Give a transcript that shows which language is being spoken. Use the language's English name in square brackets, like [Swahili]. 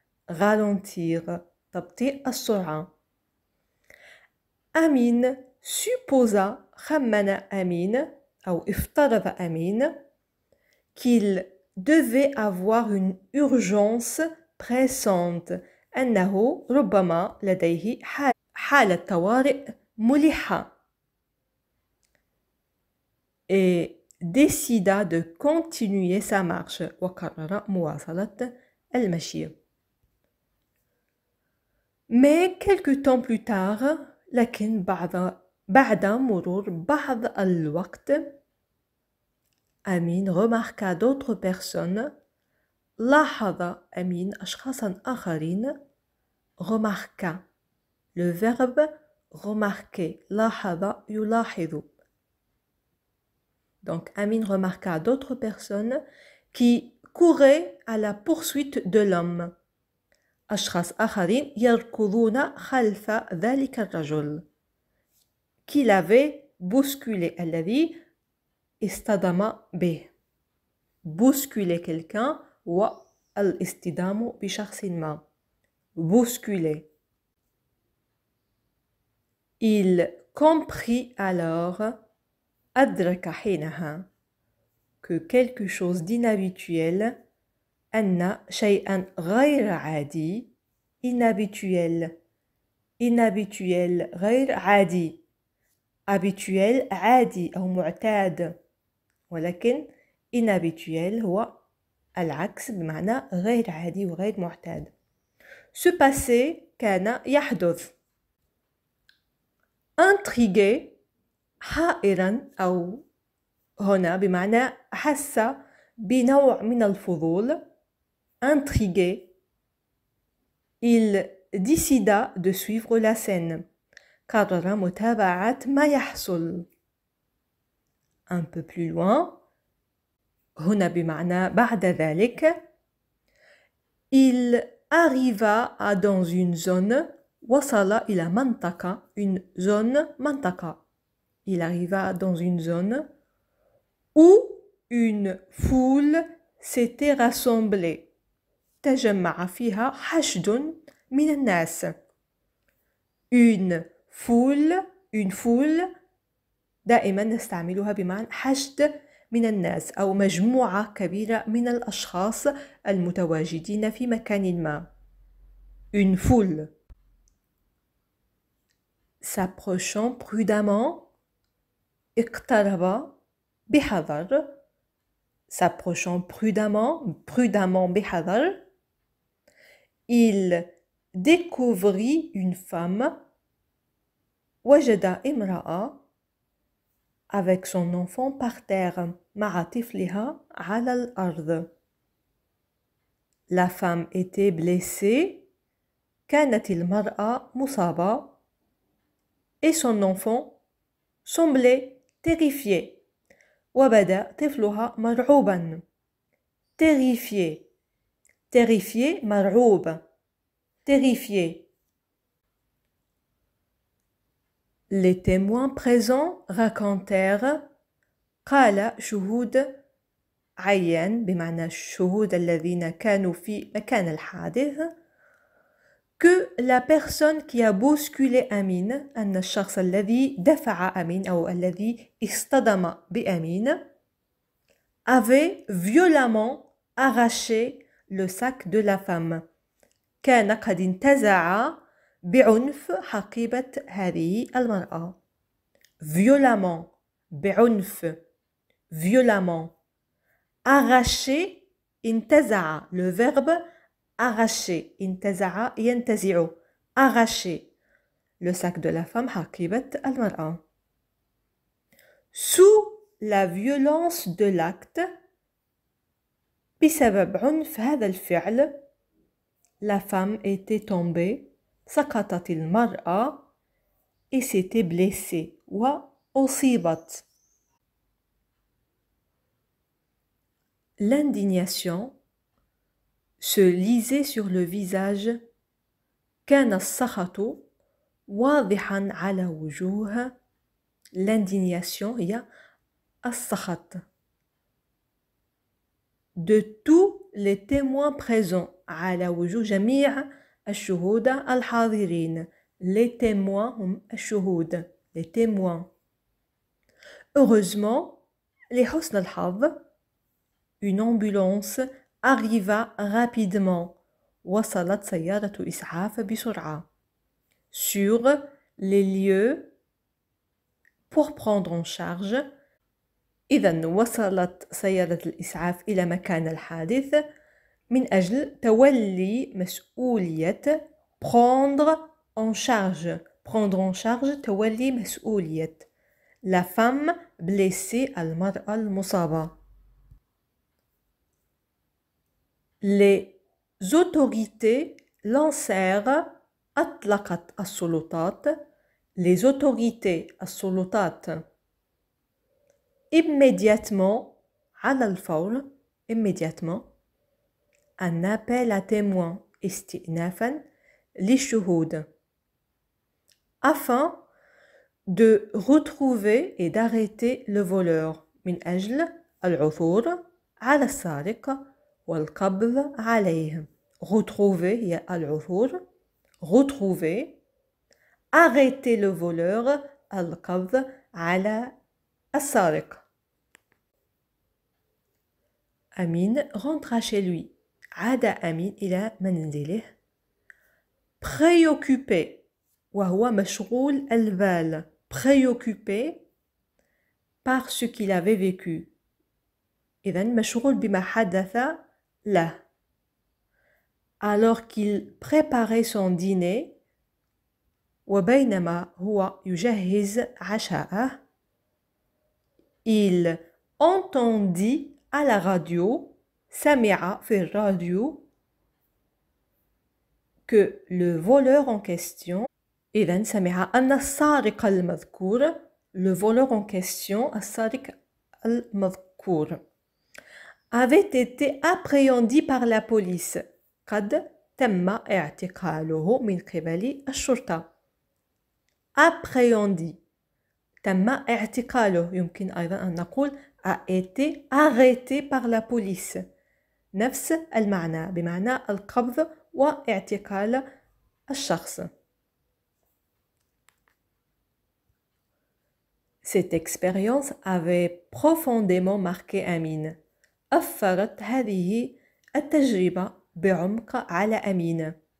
[Arabic] ralentir, تبطيء السرعة. [French] Amin supposa, [Arabic] خمن أمين أو افترض أمين, [French] qu'il devait avoir une urgence pressante, [Arabic] أنه ربما لديه حالة طوارئ ملحة. [French] Et décida de continuer sa marche, [Arabic] وقرر مواصلة المشي. [French] Mais quelque temps plus tard, [Arabic] لكن بعد مرور بعض الوقت, [French] Amin remarqua d'autres personnes. [Arabic] لاحظ أمين أشخاصا آخرين. [French] remarqua, le verbe remarquer, [Arabic] لاحظ يلاحظ. [French] Donc Amin remarqua d'autres personnes qui couraient à la poursuite de l'homme. [Arabic] أشخاص آخرين يركضون خلف ذلك الرجل. [French] Qui l'avait bousculé, [Arabic] الذي اصطدم به. [French] Bousculer quelqu'un [Arabic] هو الاصطدام بشخص ما. Bousculer. [French] Il comprit alors, [Arabic] أدرك حينها, [French] que quelque chose d'inhabituel, [Arabic] أن شيئا غير عادي, inhabituel, inhabituel غير عادي, habituel عادي أو معتاد, ولكن inhabituel هو العكس بمعنى غير عادي وغير معتاد. [French] Ce passé [Arabic] كان يحدث. intrigué حائرا أو هنا بمعنى حس بنوع من الفضول. [French] intrigué. Il décida de suivre la scène. [Arabic] قرر متابعة ما يحصل. [French] un peu plus loin. [Arabic] هنا بمعنى بعد ذلك. [French] Il arriva dans une zone. [Arabic] وصل إلى منطقة. une zone منطقة. [French] Il arriva dans une zone où une foule s'était rassemblée. [Arabic] تجمع فيها حشد من الناس. [French] une foule [Arabic] دائما نستعملها بمعنى حشد من الناس أو مجموعة كبيرة من الأشخاص المتواجدين في مكان ما. [French] une foule. s'approchant prudemment. [Arabic] اقترب بحذر. [French] s'approchant prudemment [Arabic] بحذر. [French] Il découvrit une femme. [Arabic] وجد امرأة [French] avec son enfant par terre. [Arabic] مع طفلها على الأرض. [French] La femme était blessée. [Arabic] كانت المرأة مصابة. [French] Et son enfant semblait terrifié. [Arabic] وبدا طفلها مرعوبا. [French] terrifié. terrifié [Arabic] مرعوب. [French] terrifié. Les témoins présents racontèrent. [Arabic] قال شهود عيان بمعنى الشهود الذين كانوا في مكان الحادث [French] que la personne qui a bousculé Amin, [Arabic] أن الشخص الذي دفع أمين أو الذي اصطدم بأمين, [French] avait violemment arraché le sac de la femme. [Arabic] كان قد انتزع بعنف حقيبة هذه المرأة. [French] violemment [Arabic] بعنف. [French] violemment. arracher [Arabic] انتزع. [French] le verbe arracher. [Arabic] انتزع ينتزع. [French] arracher. le sac de la femme [Arabic] حقيبة المرأة. [French] sous la violence de l'acte. [Arabic] بسبب عنف هذا الفعل. [French] la femme était tombée. [Arabic] سقطت المرأة. [French] et s'était blessée. [Arabic] وأصيبت. [French] L'indignation se lisait sur le visage. [Arabic] كان السخط واضحا على وجوه. [French] L'indignation [Arabic] هي السخط. [French] De tous les témoins présents. [Arabic] على وجوه جميع الشهود الحاضرين. [French] Les témoins [Arabic] هم الشهود. [French] Les témoins. Heureusement, [Arabic] لحسن الحظ, [French] une ambulance arriva rapidement. [Arabic] وصلت سيارة إسعاف بسرعة. [French] Sur les lieux pour prendre en charge. [Arabic] إذن وصلت سيارة الإسعاف إلى مكان الحادث من أجل تولي مسؤولية [French] prendre en charge. prendre en charge [Arabic] تولي مسؤولية. [French] La femme blessée [Arabic] المرأة المصابة. [French] Les autorités lancèrent. [Arabic] أطلقت السلطات. [French] les autorités [Arabic] السلطات. [French] immédiatement [Arabic] على الفور. [French] immédiatement un appel à témoins [Arabic] استئنافا للشهود [French] afin de retrouver et d'arrêter le voleur [Arabic] من أجل العثور على السارق والقبض عليه. [French] Retrouver [Arabic] هي العثور. [French] Retrouver. Arrêter le voleur. [Arabic] القبض على السارق. أمين [French] rentra chez lui. [Arabic] عاد أمين إلى منزله. [French] Préoccupé [Arabic] وهو مشغول البال. [French] Préoccupé par ce qu'il avait vécu. [Arabic] إذن مشغول بما حدث له. [French] Alors qu'il préparait son dîner [Arabic] وبينما هو يجهز عشاءه [French] il entendit à la radio [Arabic] سمع في الراديو [French] que le voleur en question [Arabic] إذن سمع أن السارق المذكور [French] le voleur en question [Arabic] السارق المذكور [French] avait été appréhendé par la police [Arabic] قد تم اعتقاله من قبل الشرطة. [French] appréhendé [Arabic] تم اعتقاله يمكن أيضا أن نقول [French] a été arrêté par la police [Arabic] نفس المعنى بمعنى القبض واعتقال الشخص. [French] Cette expérience avait profondément marqué أمين. [Arabic] أثرت هذه التجربة بعمق على أمين.